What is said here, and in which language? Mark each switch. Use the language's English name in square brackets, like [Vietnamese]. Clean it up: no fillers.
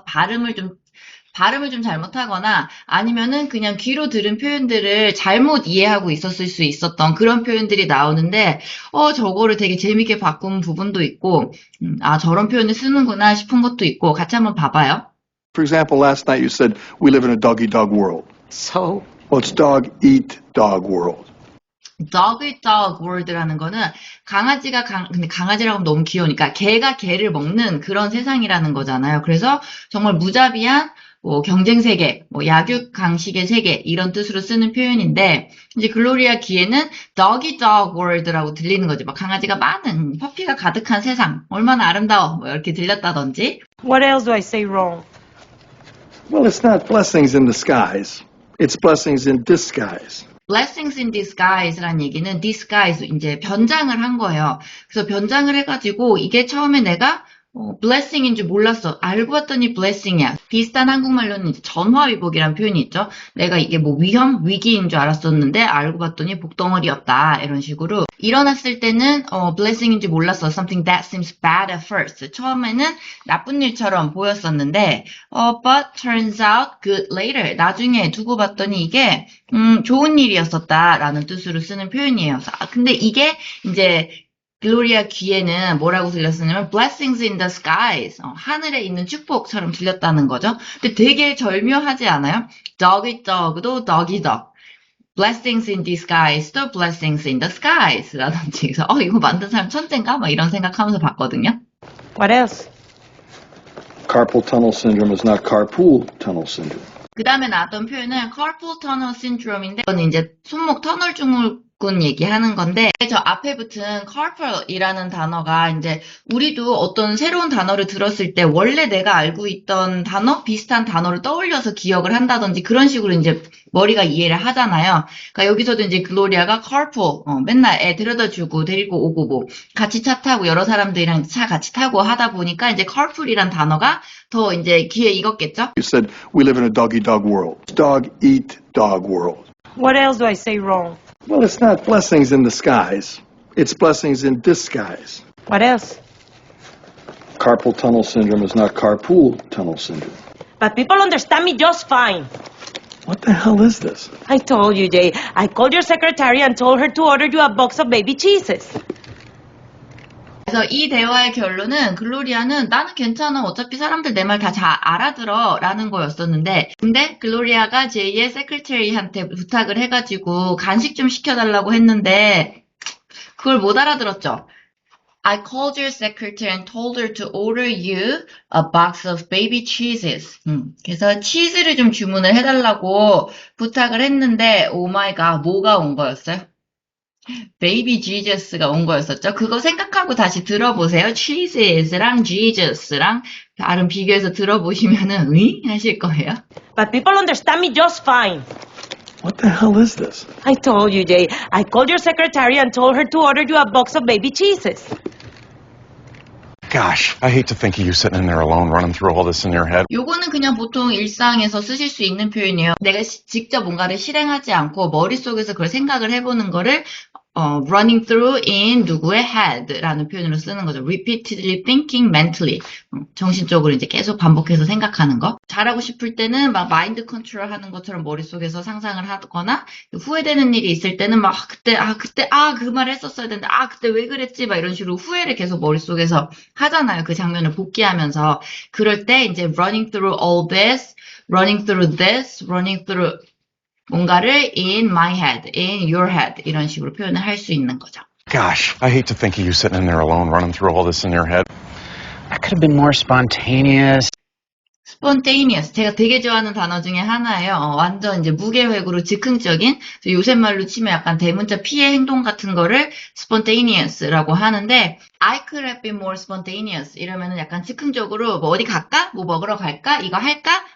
[Korean] 발음을 좀 잘못하거나 아니면은 그냥 귀로 들은 표현들을 잘못 이해하고 있었을 수 있었던 그런 표현들이 나오는데 저거를 되게 재밌게 바꾼 부분도 있고 저런 표현을 쓰는구나 싶은 것도 있고 같이 한번 봐봐요. [English] For example, last night you said, we live in a dog-eat-dog world. So? Well, it's dog-eat-dog world. [Korean] Dog Eat Dog World라는 거는 근데 강아지라고 하면 너무 귀여우니까 개가 개를 먹는 그런 세상이라는 거잖아요. 그래서 정말 무자비한 경쟁 세계, 약육 강식의 세계 이런 뜻으로 쓰는 표현인데 이제 글로리아 귀에는 Dog Eat Dog World라고 들리는 거지. 막 강아지가 많은 퍼피가 가득한 세상, 얼마나 아름다워 이렇게 들렸다든지. [English] What else do I say wrong? Well, it's not blessings in disguise. It's blessings in disguise. [Korean] Blessings in disguise라는 얘기는 disguise 이제 변장을 한 거예요. 그래서 변장을 해가지고 이게 처음에 내가 blessing인 줄 몰랐어. 알고 봤더니 blessing이야. 비슷한 한국말로는 이제 전화위복이라는 표현이 있죠. 내가 이게 뭐 위험, 위기인 줄 알았었는데 알고 봤더니 복덩어리였다. 이런 식으로 일어났을 때는 blessing인 줄 몰랐어. [English] Something that seems bad at first. [Korean] 처음에는 나쁜 일처럼 보였었는데 [English] but turns out good later. [Korean] 나중에 두고 봤더니 이게 좋은 일이었었다라는 뜻으로 쓰는 표현이에요. 근데 이게 이제 글로리아 귀에는 뭐라고 들렸었냐면 [English] blessings in the skies [Korean] 하늘에 있는 축복처럼 들렸다는 거죠. 근데 되게 절묘하지 않아요? dog eat dog도 dog eat dog blessings in disguise도 blessings in the skies 라든지 그래서 이거 만든 사람 천재인가? 막 이런 생각하면서 봤거든요. [English] What else? Carpal tunnel syndrome is not carpool tunnel syndrome. [Korean] 그 다음에 나왔던 표현은 carpal tunnel syndrome인데 이거는 이제 손목 터널 증후군 군 얘기하는 건데, 저 앞에 붙은 carpal이라는 단어가 이제 우리도 어떤 새로운 단어를 들었을 때 원래 내가 알고 있던 단어, 비슷한 단어를 떠올려서 기억을 한다든지 그런 식으로 이제 머리가 이해를 하잖아요. 그러니까 여기서도 이제 글로리아가 carpool, 맨날 애 데려다주고 데리고 오고 뭐 같이 차 타고 여러 사람들이랑 차 같이 타고 하다 보니까 이제 carpool이란 단어가 더 이제 귀에 익었겠죠? [English] You said we live in a dog-eat-dog world. Dog-eat-dog world. What else do I say wrong? Well, it's not blessings in disguise. It's blessings in disguise. What else? Carpal tunnel syndrome is not carpool tunnel syndrome. But people understand me just fine. What the hell is this? I told you, Jay. I called your secretary and told her to order you a box of baby cheeses. [Korean] 그래서 이 대화의 결론은 글로리아는 나는 괜찮아. 어차피 사람들 내 말 다 잘 알아들어. 라는 거였었는데 근데 글로리아가 제이의 세크리터리한테 부탁을 해가지고 간식 좀 시켜달라고 했는데 그걸 못 알아들었죠. [English] I called your secretary and told her to order you a box of baby cheeses. [Korean] 그래서 치즈를 좀 주문을 해달라고 부탁을 했는데 오 마이 갓 뭐가 온 거였어요? 베이비 지저스가 온 거였었죠. 그거 생각하고 다시 들어보세요. cheeses랑 jesus랑 발음 비교해서 들어보시면은 으이? 하실 거예요. [English] But people understand me just fine. What the hell is this? I told you, Jay. I called your secretary and told her to order you a box of baby cheeses. Gosh, I hate to think of you sitting in there alone running through all this in your head. [Korean] 요거는 그냥 보통 일상에서 쓰실 수 있는 표현이에요. 내가 직접 뭔가를 실행하지 않고 머릿속에서 그걸 생각을 해보는 거를 [English] running through in [Korean] 누구의 head라는 표현으로 쓰는 거죠. [English] repeatedly thinking mentally. [Korean] 정신적으로 이제 계속 반복해서 생각하는 거. 잘하고 싶을 때는 막 마인드 컨트롤 하는 것처럼 머릿속에서 상상을 하거나 후회되는 일이 있을 때는 막 그때 그 말을 했었어야 되는데 그때 왜 그랬지 막 이런 식으로 후회를 계속 머릿속에서 하잖아요. 그 장면을 복기하면서. 그럴 때 이제 [English] running through all this, running through this, running through [Korean] 뭔가를 [English] in my head, in your head [Korean] 이런 식으로 표현을 할 수 있는 거죠. [English] Gosh, I hate to think of you sitting in there alone running through all this in your head. I could have been more spontaneous. [Korean] spontaneous 제가 되게 좋아하는 단어 중에 하나예요. 완전 이제 무계획으로 즉흥적인 요새 말로 치면 약간 대문자 피해 행동 같은 거를 spontaneous라고 하는데 [English] I could have been more spontaneous [Korean] 이러면은 약간 즉흥적으로 뭐 어디 갈까? 뭐 먹으러 갈까? 이거 할까?